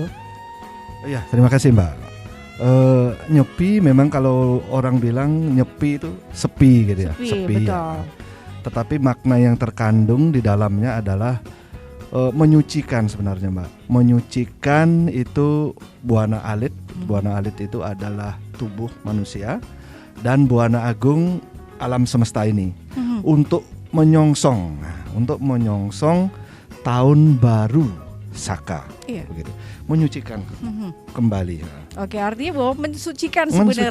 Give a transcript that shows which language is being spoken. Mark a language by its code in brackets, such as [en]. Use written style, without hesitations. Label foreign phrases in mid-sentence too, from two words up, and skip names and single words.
[id] Iya, terima kasih Mbak. Nyepi memang kalau orang bilang nyepi itu sepi gitu ya. Sepi betul. Ya. Tetapi makna yang terkandung di dalamnya adalah menyucikan sebenarnya Mbak. Menyucikan itu buana alit. Buana alit itu adalah tubuh manusia dan buana agung alam semesta ini. Untuk menyongsong tahun baru Saka. Iya. Begitu. Menyucikan kembali. Oke, artinya bahwa mensucikan sebenarnya